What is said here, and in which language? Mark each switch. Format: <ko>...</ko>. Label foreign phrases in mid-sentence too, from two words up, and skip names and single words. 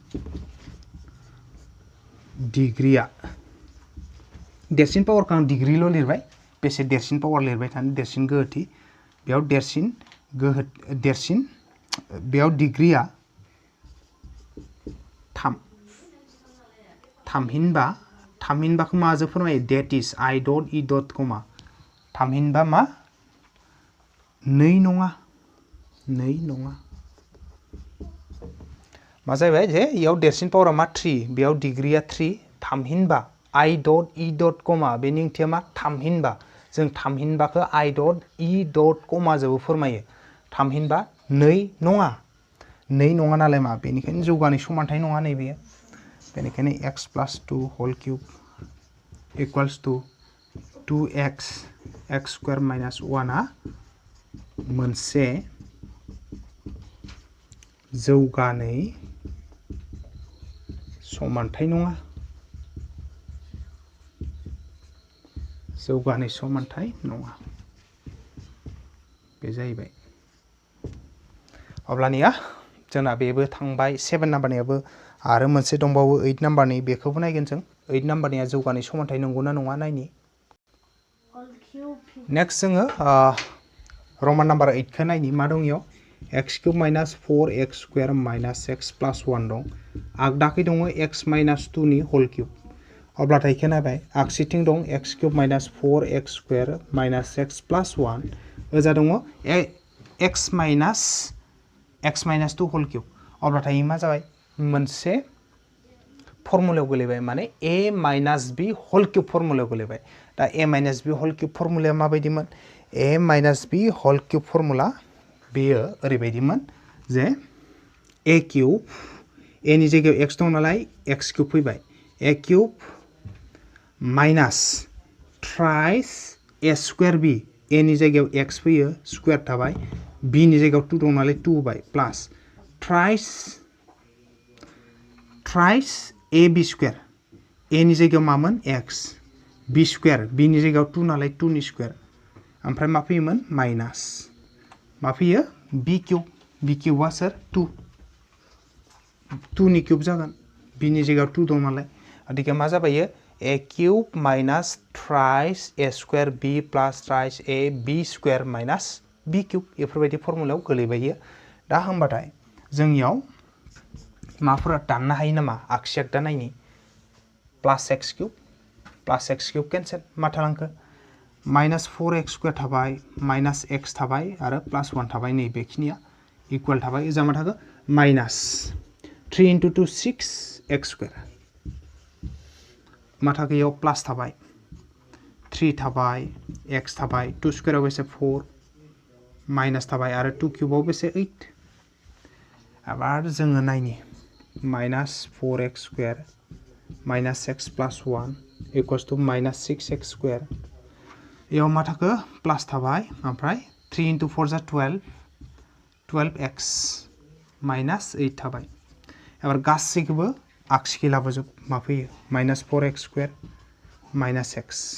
<brx>डिग्रिया देरसिन पावारखौ आं डिग्रिल' लिरबाय बेसे देरसिन पावार लिरबाय थानो देरसिन गोहोथि बेयाव देरसिन गोहो देरसिन बेयाव डिग्रीया 3 थामहिनबा थामहिनबाखौ माजों फोरमायो</brx> <en>that is I dot E dot</en> <brx>कमा थामहिनबा मा 2 नङा मा जाबाय जे इयाव देरसिन पावारा मा 3 बेयाव डिग्रीया 3 थामहिनबा</brx> <en>I dot E dot</en> <brx>कमा बेनि ओंथिया मा थामहिनबा जों थामहिनबाखौ</brx> <en>I dot E dot</en> <brx>कमा जोंबो फोरमायो थामहिनबा 2 नङा नालाय मा बेनिखायनो जौगानाय समानथाय नङा नैबेयो बेनिखायनो</brx> <en>x plus 2 whole cube equals to 2x x square minus 1</en> <brx>आ मोनसे जौगानाय समानथाय नङा बे जाहैबाय अब्लानिया जोंना बेबो थांबाय 7 नाम्बारनियाबो आरो मोनसे दंबावो 8 नाम्बारनि बेखौबो नायगोन जों 8 नाम्बारनिया जौगानाय समानथाय नंगौना नङा नायनि नेक्स्ट जोङो रमान नाम्बार 8 खौ नायनि मा दं इयाव</brx> <en>x cube minus 4x square minus x plus 1</en> <brx>दं आगदाखै दङ</brx> <en>x minus 2</en> <brx>नि</brx> <en>whole cube</en> <brx>अब्लाथाय इखौ नायबाय आगसिथिं दं</brx> <en>x cube minus 4x square minus x plus 1</en> <brx>ओजा दङ</brx> <en>x minus 2 whole cube</en> <brx>अब्लाथाय मा जाबाय मोनसे फर्मुलायाव गोलैबाय माने</brx> <en>a minus b whole cube</en> <brx>फर्मुलायाव गोलैबाय दा</brx> <en>a minus b whole cube</en> <brx>फर्मुलाया माबायदिमोन</brx> <en>a minus b whole cube</en> <brx>फर्मुला बेयो ओरैबायदिमोन जे</brx> <en>a cube</en> <brx>a नि जायगायाव x दं नालाय</brx> <en>x cube</en> <brx>फैबाय</brx> <en>a cube minus thrice a square b</en> <brx>a नि जायगायाव x फैयो स्क्वायर थाबाय b नि जायगायाव 2 दं नालाय 2 बाय प्लस</brx> <en>thrice a b square</en> <brx>a नि जायगायाव मामोन x b square b नि जायगायाव 2 नालाय 2 नि स्क्वायर ओमफ्राय मा फैयोमोन माइनास मा फैयो b क्यूबआ सोर 2 नि क्यूब जागोन b नि जायगायाव 2 दं नालाय अदिके मा जाबायो</brx> <en>a cube minus thrice a square b plus thrice a b square minus b cube</en> <brx>बेफोरबायदि फर्मुलायाव गोलैबायो दा होमबाथाय जोंनियाव माफोरा दाननो हायो नामा आगसि आगदा नायनि</brx> <en>plus x cube cancel</en> <brx>मा थालांखो</brx> <en>minus 4x square</en> <brx>थाबाय</brx> <en>minus x</en> <brx>थाबाय आरो प्लस 1 थाबाय नै बेखिनिया इक्वल थाबाय ओजा मा थागो</brx> <en>minus 3 into 2 6x square</en> <brx>मा थागो इयाव प्लस थाबाय 3 थाबाय x थाबाय 2 स्क्वायराव बेसे 4 माइनास थाबाय आरो 2 क्यूबाव बेसे 8 आबार जोङो नायनि</brx> <en>minus 4x square minus x plus 1 equals to minus 6x square</en> <brx>इयाव मा थाखो प्लस थाबाय ओमफ्राय 3 into 4 जा 12x माइनास 8 थाबाय एबार गासैखौबो आगसिखै लाबोजोब मा फैयो</brx> <en>minus 4x square minus x</en>